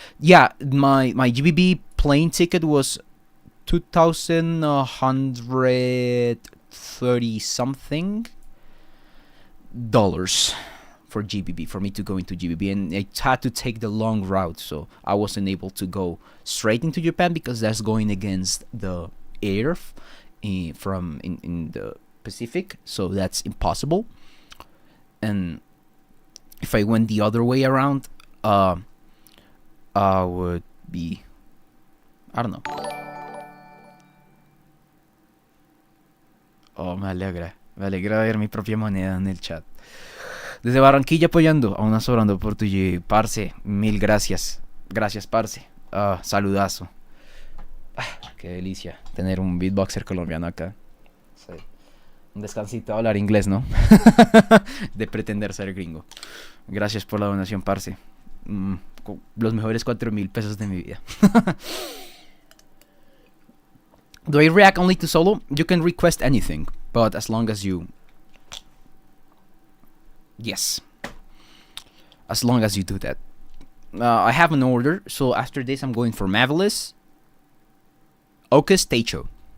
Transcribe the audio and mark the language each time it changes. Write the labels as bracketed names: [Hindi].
[English] Yeah, my GBB plane ticket was 2,130 something dollars for GBB, for me to go into GBB, and I had to take the long route, so I wasn't able to go straight into Japan because that's going against the air from in the Pacific, so that's impossible. And if I went the other way around, I would be, I don't know. [Spanish] Oh, me alegra ver mi propia moneda en el chat. Desde Barranquilla apoyando, aún sobrando por tu G. Parce, mil gracias. Gracias, parce. Saludazo. Qué delicia tener un beatboxer colombiano acá. Sí. Un descansito a hablar inglés, ¿no? De pretender ser gringo. Gracias por la donación, parce. Los mejores 4,000 pesos de mi vida. [English] Do I react only to solo? You can request anything, but as long as you... Yes. As long as you do that. I have an order, so after this I'm going for Mahiros, Okas, Taicho.